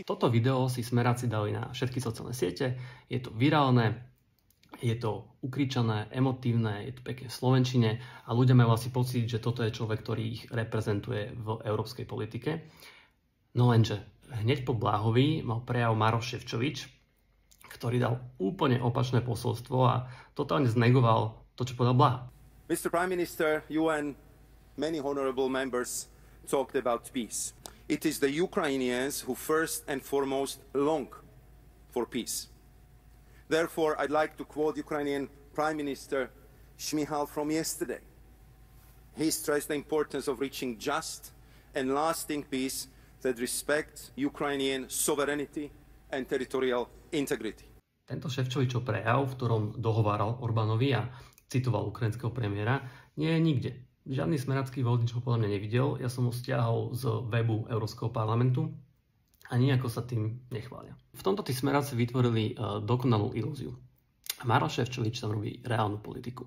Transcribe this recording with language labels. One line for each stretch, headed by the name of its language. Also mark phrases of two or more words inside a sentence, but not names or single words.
Slovak: Toto video si Smeráci dali na všetky sociálne siete, je to virálne, je to ukričané, emotívne, je to pekne v slovenčine a ľudia majú asi pocit, že toto je človek, ktorý ich reprezentuje v európskej politike. No lenže hneď po Blahovi mal prejav Maroš Šefčovič, ktorý dal úplne opačné posolstvo a totálne znegoval to, čo povedal Blaha.
English: Mr. Prime Minister, you and many honorable members talked about peace. It is the Ukrainians who first and foremost long for peace. Therefore, I'd like to quote Ukrainian Prime Minister Shmyhal from yesterday. He stressed the importance of reaching just and lasting peace that respects Ukrainian sovereignty and territorial integrity.
Slovak: Tento Šefčovičov prejav, v ktorom dohováral Orbánovi a citoval ukrajinského premiéra, nie je nikde. Žiadny smerácky volič ho podľa mňa nevidel, ja som ho stiahol z webu Európskeho parlamentu a nijako sa tým nechvália. V tomto tí smeráci vytvorili dokonalú ilúziu. Maroš Šefčovič tam robí reálnu politiku.